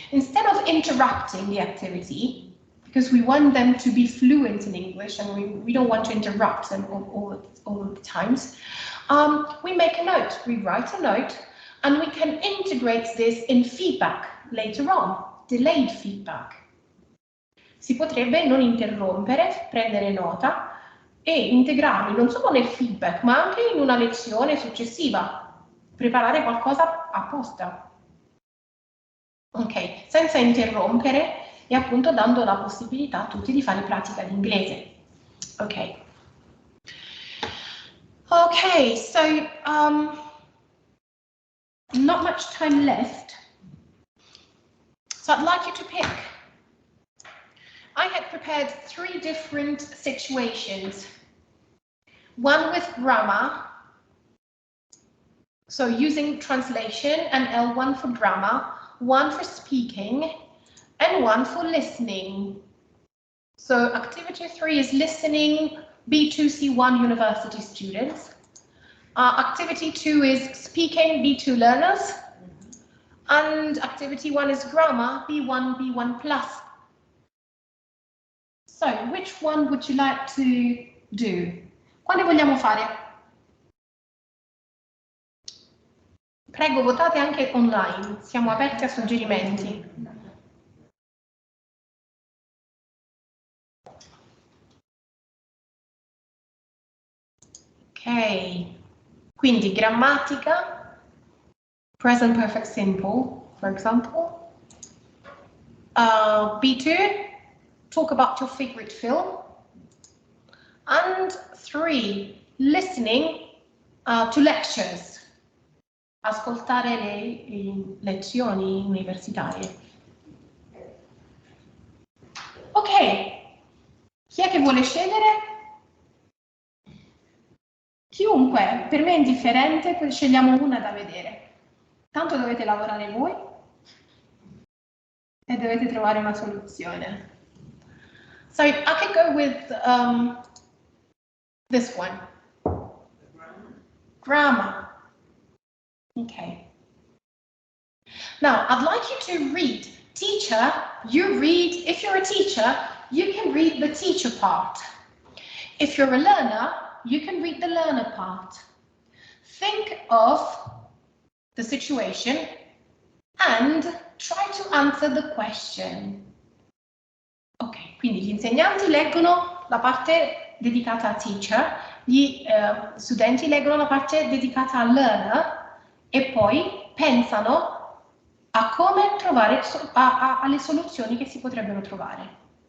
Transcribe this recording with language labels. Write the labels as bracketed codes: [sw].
[en] Instead of interrupting the activity, because we want them to be fluent in English and we don't want to interrupt them all the times, we make a note, we write a note, and we can integrate this in feedback later on, delayed feedback. [it] Si potrebbe non interrompere, prendere nota e integrarli non solo nel feedback, ma anche in una lezione successiva, preparare qualcosa apposta. Ok, senza interrompere e appunto dando la possibilità a tutti di fare pratica di inglese. Ok. [en] Okay, so not much time left. So I'd like you to pick. I had prepared 3 different situations. One with grammar, so using translation and L1 for grammar, one for speaking, and one for listening. So activity 3 is listening, B2, C1 university students. Activity 2 is speaking, B2 learners. And activity 1 is grammar, B1, B1 plus. So, which one would you like to do? [it] Quale vogliamo fare? Prego, votate anche online, siamo aperti a suggerimenti. Ok, quindi grammatica, present perfect simple, [en] for example. B2, talk about your favorite film. And 3, listening to lectures. [it] Ascoltare le lezioni universitarie. Ok, chi è che vuole scegliere? Chiunque, per me è indifferente, poi scegliamo una da vedere. Tanto dovete lavorare voi e dovete trovare una soluzione. [en] So I could go with this one. Grammar. Okay. Now, I'd like you to read. Teacher, you read, if you're a teacher, you can read the teacher part. If you're a learner, you can read the learner part. Think of the situation and try to answer the question. [it] Ok, quindi gli insegnanti leggono la parte dedicata a teacher, gli studenti leggono la parte dedicata al learner e poi pensano a come trovare alle soluzioni che si potrebbero trovare.